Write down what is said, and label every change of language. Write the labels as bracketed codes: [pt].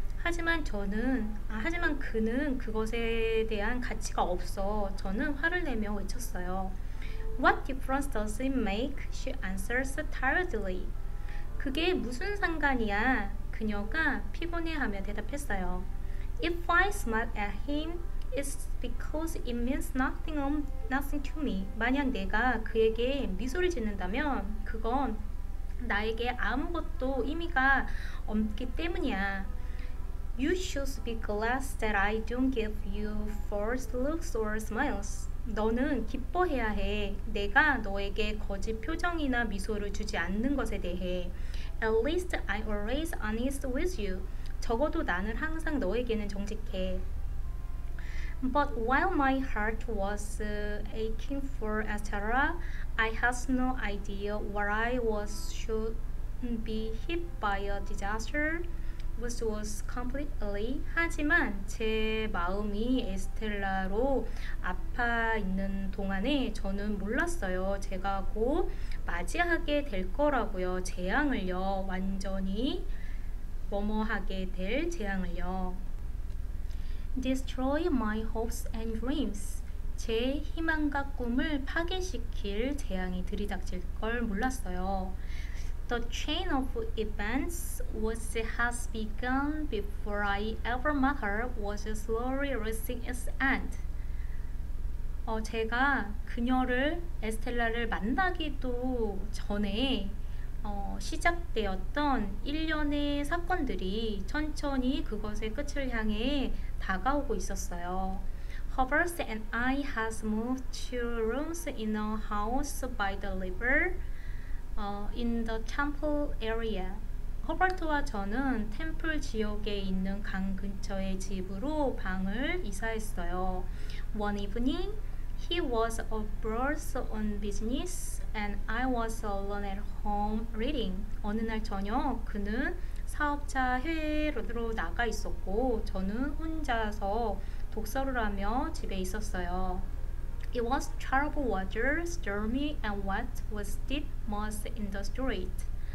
[ko] 하지만 그는 그것에 대한 가치가 없어. 저는 화를 내며 외쳤어요. [en] What difference does it make? She answers tiredly. [ko] 그게 무슨 상관이야? 그녀가 피곤해하며 대답했어요. [en] If I smile at him, it's because it means nothing to me. [ko] 만약 내가 그에게 미소를 짓는다면 그건 나에게 아무것도 의미가 없기 때문이야. [en] You should be glad that I don't give you false looks or smiles. [ko] 너는 기뻐해야 해. 내가 너에게 거짓 표정이나 미소를 주지 않는 것에 대해. [en] At least I'm always honest with you. [ko] 적어도 나는 항상 너에게는 정직해. [en] But while my heart was aching for Estella, I had no idea what I was should be hit by a disaster. Which was completely. [ko] 하지만 제 마음이 에스텔라로 아파 있는 동안에 저는 몰랐어요. 제가 곧 맞이하게 될 거라고요. 재앙을요. 완전히 뭐뭐하게 될 재앙을요. [en] Destroy my hopes and dreams. [ko] 제 희망과 꿈을 파괴시킬 재앙이 들이닥칠 걸 몰랐어요. [en] The chain of events which has begun before I ever met her was slowly reaching its end. [ko] 제가 그녀를 에스텔라를 만나기도 전에 시작되었던 일련의 사건들이 천천히 그것의 끝을 향해 다가오고 있었어요. [en] Herbert and I has moved to rooms in a house by the river. In the temple area. [ko] 허버트와 저는 템플 지역에 있는 강 근처의 집으로 방을 이사했어요. [en] One evening, He was abroad on business and I was alone at home reading. [ko] 어느 날 저녁 그는 사업자 해외로 나가 있었고 저는 혼자서 독서를 하며 집에 있었어요. [en] It was terrible weather, stormy and wet with deep moss in the street.